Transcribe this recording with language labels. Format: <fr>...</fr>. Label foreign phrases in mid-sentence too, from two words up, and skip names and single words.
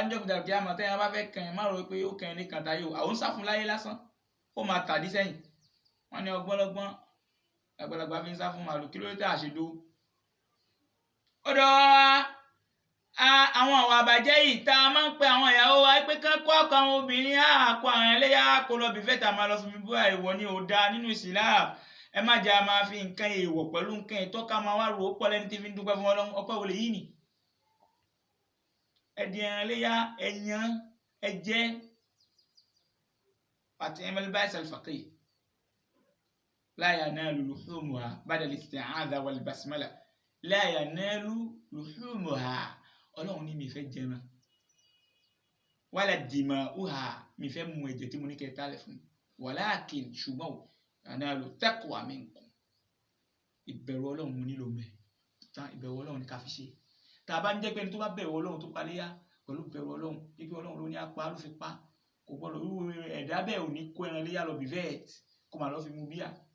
<yo>ní yọ̀ǹda kíá mọ̀ tẹ́yà bá fẹ́ kàn ẹ́ má rò pé ó kàn ẹ́ níkàn táyé o àwọn ń sá fún láyé lásán ó máa tàdí sẹ́yìn wọ́n ní ọgbọ́nlọ́gbọ́n àgbàlagbà fi ń sá fún màlúù kí ló dé tá a ṣe dó ọ̀dọ̀ àwọn àwọn àbàjẹ́ yìí tá a máa ń pe àwọn ìyàwó wa pé kán kó ọkọ àwọn obìnrin àkó àwọn ẹlẹ́yà kó lọ bí fẹ́ta máa lọ fi bí bóyá ìwọ ni ò dáa nínú Islam ẹ má jẹ́ a máa fi nǹkan èèwọ̀ pẹ̀lú nǹkan ìtọ́ka máa wá rò ó pọ̀ lẹ́ni tí fi ń dúpẹ́ fún Ọlọ́run ọpẹ́ wọlé yìí nì ẹ̀dì ẹran ẹlẹ́yà ẹ̀yàn ẹ̀jẹ̀ àti ẹ̀mẹ́lẹ́bá ìsàlùfàkì</yo> <ar>لا ينال لحومها بعد الاستعاذة والبسملة لا ينال لحومها</ar> <yo>Ọlọ́run ní mi fẹ́ jẹran</yo> <ar>ولا دماؤها</ar> <yo>mi fẹ́ mu ẹ̀jẹ̀ tí mo ní kẹ́ tálẹ̀ fún walakin ṣùgbọ́n</yo> <ar>ينال تقوى منكم</ar> <yo>ìbẹ̀rù Ọlọ́run mo nílò mẹ́ ìbẹ̀rù Ọlọ́run ní ká fi ṣe tá a bá ń jẹ́ pé ẹni tó bá bẹ̀rù Ọlọ́run tó paléyà pẹ̀lú bẹ̀rù Ọlọ́run ibi Ọlọ́run ló ní apá ló fi pa kò gbọ́dọ̀ irú ẹ̀dá bẹ́ẹ̀ ò ní kó ẹran léyà lọ bí vet kó máa lọ fi mu bíà</yo>